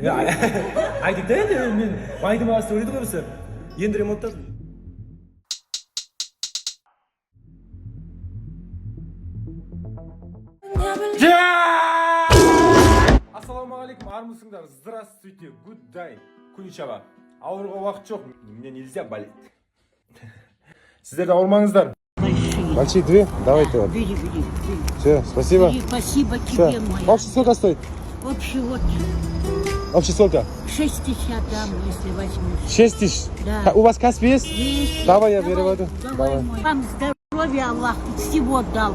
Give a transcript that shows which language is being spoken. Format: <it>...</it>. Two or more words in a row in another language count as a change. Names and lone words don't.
<kk>Айтып та енді мен байдың ағасы ойлайды ғой біздер. Енді ремонттар. Ассалаумағалейкум, армысыңдар.</kk> <ru>Здравствуйте,</ru> <en>good day,</en> <kk>күншаба. Ауырға уақыт жоқ,</kk> <ru>мне нельзя болеть.</ru> <kk>Сіздер де ауырмаңыздар.</kk> <ru>Большие две? Давайте вот. Бери. Все, спасибо. Спасибо тебе, моя. Общий сколько стоит? Общий вот Общий сколько? 6 тысяч отдам, если возьмешь. 6 тысяч? Да. У вас касс есть? Есть. Давай я переводу. Давай. Вам здоровья Аллах всего дал.</ru>